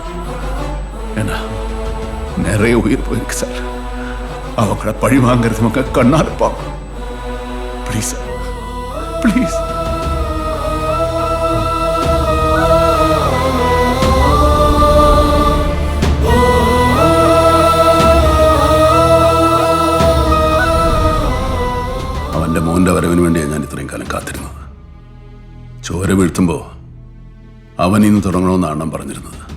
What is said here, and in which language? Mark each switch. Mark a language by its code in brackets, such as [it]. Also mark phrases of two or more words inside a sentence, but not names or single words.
[ta] ஏன்னா நிறைய உயிர் போயிருக்கு சார். அவங்கள பழி வாங்கிறது உங்க கண்ணால பார்க்கணும். [en] please sir, please. [ml] അവന്റെ മോന്റെ വരവിന് വേണ്ടിയാണ് ഞാൻ ഇത്രയും കാലം കാത്തിരുന്നത്. ചോര വീഴ്ത്തുമ്പോൾ അവൻ ഇന്ന് തുടങ്ങണമെന്ന് അണ്ണൻ പറഞ്ഞിരുന്നത്.